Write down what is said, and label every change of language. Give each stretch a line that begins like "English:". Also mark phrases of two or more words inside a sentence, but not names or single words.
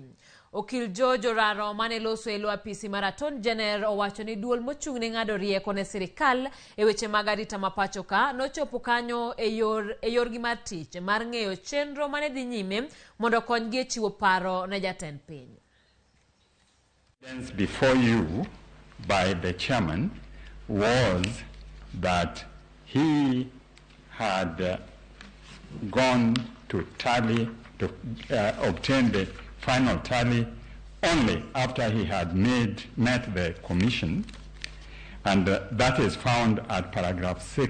Luo (Kenya and Tanzania): Okil Jojo Raro mane loso elo apisi mar Attorney General owacho ni duol mochung' ne ng'ado rieko ne sirikal e weche mag arita mapacho ka nochopo kanyo e yorgi mar tich mar ng'eyo chenro mane dhi nyime mondo konygi e chiwo paro ne jatend piny.
English: Before you by the chairman was that he had gone to tally to obtain the final tally only after he had met the commission, and that is found at paragraph